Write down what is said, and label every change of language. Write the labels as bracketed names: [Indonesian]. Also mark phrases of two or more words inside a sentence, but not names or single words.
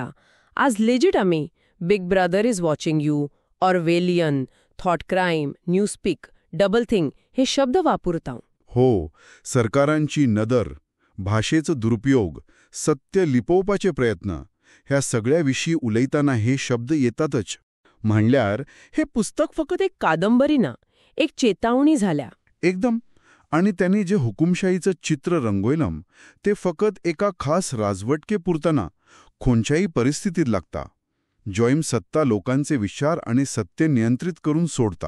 [Konkani] आज लेजिट आम्ही [English] Big Brother is watching you, [Konkani] ऑरवेलियन, [English] thought crime, [Konkani] न्यूस्पीक, [English] double think [Konkani] हे शब्द वापरता. हो. सरकारांची नदर, भाषेचो दुरुपयोग, सत्य लिपोवपाचे प्रयत्न, ह्या सगळ्याविषयी उलयताना हे शब्द येतातच. म्हणल्यार हे पुस्तक फक्त एक कादंबरी ना, एक चेतावणी झाल्या. एकदम. आणि त्यांनी जे हुकुमशाहीचं चित्र रंगवलं ते फकत एका खास राजवटके पुरतना कोणच्याही परिस्थितीत लागता. जॉईम सत्ता लोकांचे विचार आणि सत्य नियंत्रित करून सोडता.